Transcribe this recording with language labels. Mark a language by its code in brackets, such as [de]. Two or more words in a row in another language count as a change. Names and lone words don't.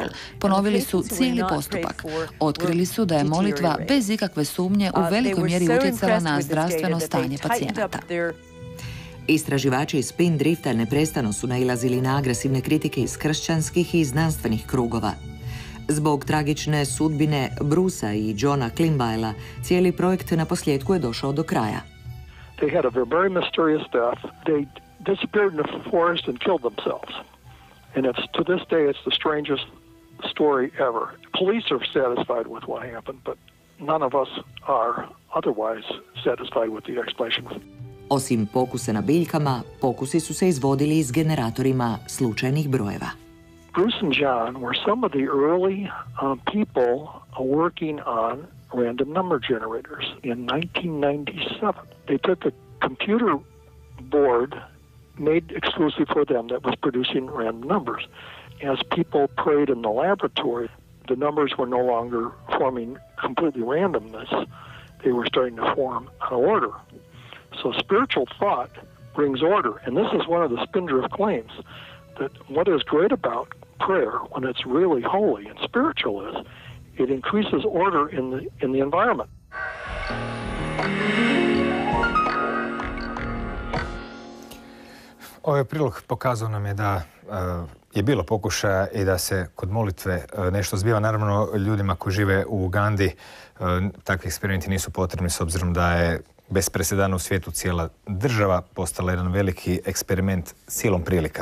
[hr] Ponovili su cijeli postupak. Otkrili su da je molitva bez ikakve sumnje u velikoj mjeri utjecala na zdravstveno stanje pacijenata. Istraživači iz Spindrifta neprestano su nailazili na agresivne kritike iz kršćanskih i znanstvenih krugova. Zbog tragične sudbine Brucea i Johna Klimbaila, cijeli projekt na posljedku je došao do kraja. [en] They had a very mysterious death. They disappeared in the forest and killed themselves. And to this day it's the strangest story ever. Police are satisfied with what happened, but none of us are otherwise satisfied with the explanation. [hr] Osim pokusa na biljkama, pokusi su se izvodili s generatorima slučajnih brojeva. [en] Bruce and John were some of the early people working on random number generators in 1997. They took a computer board made exclusive for them that was producing random numbers. As people prayed in the laboratory, the numbers were no longer forming completely randomness. They were starting to form an order. So spiritual thought brings order. And this is one of the Spindrift claims, that what is great about prayer when it's really holy and spiritual is it increases order in the environment. [hr] Ovaj prilog pokazao nam je da je bilo pokušaja i da se kod molitve nešto zbiva. Naravno, ljudima koji žive u Ugandi takvi eksperimenti nisu potrebni s obzirom da je bez presedana u svijetu cijela država postala jedan veliki eksperiment silom prilika.